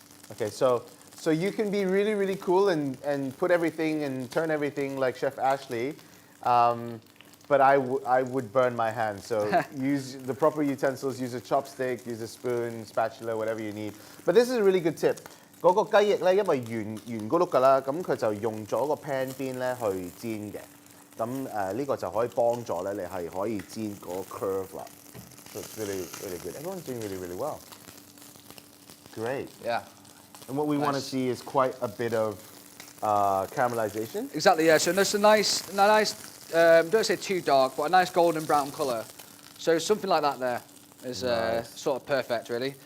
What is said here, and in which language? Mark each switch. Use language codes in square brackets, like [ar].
[en] Okay, so you can be really, really cool and put everything and turn everything like Chef Ashley, but I would burn my hands. So use the proper utensils, use a chopstick, use a spoon, spatula, whatever you need. But this is a really good tip. [yue] 嗰個雞翼咧，因為圓嗰碌㗎啦，咁佢就用咗個 pan 邊咧去煎嘅。咁呢個就可以幫助咧，你係可以煎嗰個 curve 啦。 [en] So it's really, really good. Everyone's doing really, really well. Great. Yeah. And what we want to see is quite a bit of caramelization. Exactly, yeah. So there's a nice, don't say too dark, but a nice golden brown colour. So something like that there is sort of perfect, really.